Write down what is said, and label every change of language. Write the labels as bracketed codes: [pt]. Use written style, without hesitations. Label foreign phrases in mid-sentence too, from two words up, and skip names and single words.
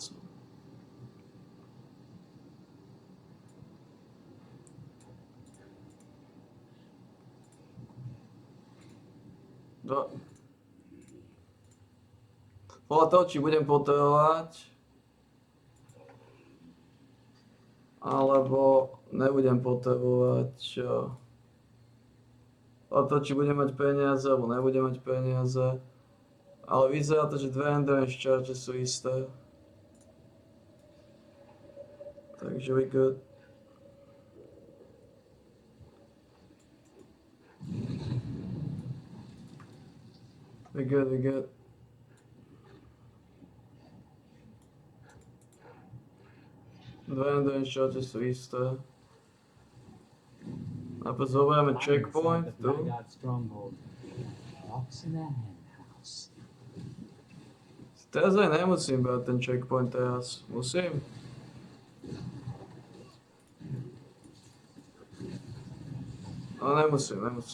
[sk] Podľa toho, či budem potrebovať, alebo nebudem potrebovať, podľa toho, či budem mať peniaze, alebo nebudem mať peniaze. Ale vyzerá to, že dve [en] endurance charge [sk] sú isté. [en] Takže we good. We good. [sk] Dve [en] endurance charge [sk] sú isté. Najprv zoberieme checkpoint The tu. Blackguard stronghold. [en] Rocks in the hen house. [sk] Teraz aj nemusím brať ten checkpoint teraz. Musím? Ale nemusím.